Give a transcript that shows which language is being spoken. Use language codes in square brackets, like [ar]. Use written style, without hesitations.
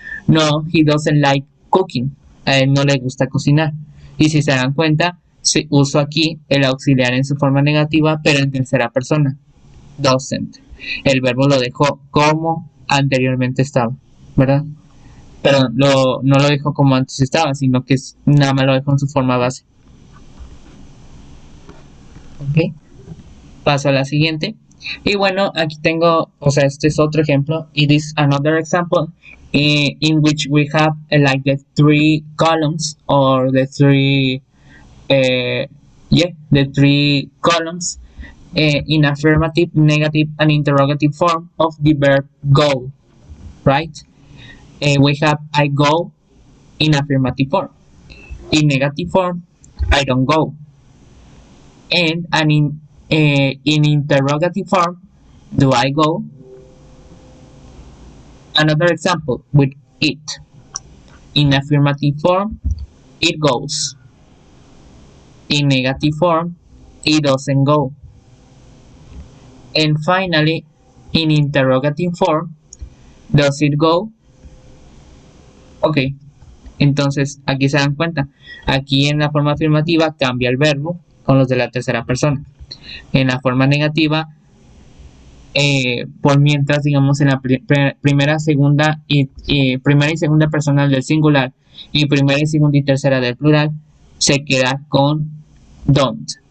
[en] No, he doesn't like cooking. [es] A él no le gusta cocinar. Y si se dan cuenta, uso aquí el auxiliar en su forma negativa, pero en tercera persona. Doesn't. El verbo lo dejó como anteriormente estaba, ¿verdad? Pero no lo dejó como antes estaba, sino que nada más lo dejó en su forma base. Ok. Paso a la siguiente. Y bueno, aquí tengo, o sea, este es otro ejemplo. [en] It is another example in which we have like the three columns or the three, the three columns in affirmative, negative, and interrogative form of the verb go, right? We have I go in affirmative form. In negative form, I don't go. And in interrogative form, do I go? Another example with it. In affirmative form, it goes. In negative form, it doesn't go. And finally, in interrogative form, does it go? [es] Ok, entonces aquí se dan cuenta. Aquí en la forma afirmativa cambia el verbo con los de la tercera persona. En la forma negativa, por mientras, digamos, en la primera, segunda primera y segunda persona del singular y primera y segunda y tercera del plural, se queda con don't.